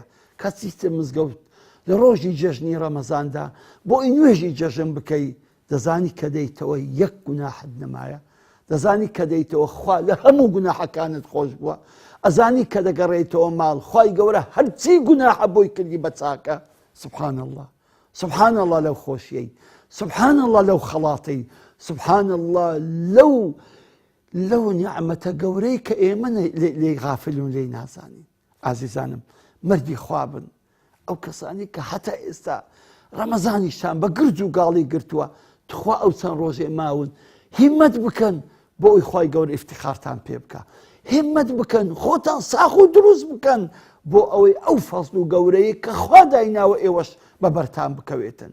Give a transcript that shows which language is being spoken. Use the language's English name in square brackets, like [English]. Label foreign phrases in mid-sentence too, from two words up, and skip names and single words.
[Central Kurdish] کەچیتە مزگەوت لە ڕۆژی جەژنی ڕەمەزاندا بۆ ئەی نوێژی جەژن بکەی، دەزانی کە دەیتەوە یەک گوناحت نەمایە، دەزانی کە دەیتەوە خوا لە هەموو گوناحەکانت خۆش بووە، ئەزانی کە دەگەڕێیتەوە ماڵ خوای گەورە هەرچی گوناحە بۆی کردی بە چاکە. [Arabic] سبحان الله، سبحان الله [Central Kurdish] لەو خۆشیەی، [Arabic] سبحان الله [Central Kurdish] لەو خەڵاتەی، [Arabic] سبحان الله [Central Kurdish] لەو نیعمەتە گەورەی کە ئێمە لێی غافلون لێی نازانین. ئازیزانم مردی خوابن ئەو کەسانی کە هەتا ئێستا ڕەمەزانیشان بە گرج و گاڵی گرتووە، تخوا ئەو چەند ڕۆژێ ماون هیممەت بکەن بۆ ئەوی خوای گەورە ئیفتیخارتان پێ بکە، هیممەت بکەن خۆتان ساخ و دروست بکەن بۆ ئەوەی ئەو فەزل و گەورەیە کە خوا دایناوە ئێوەش بەبەرتان بکەوێتن.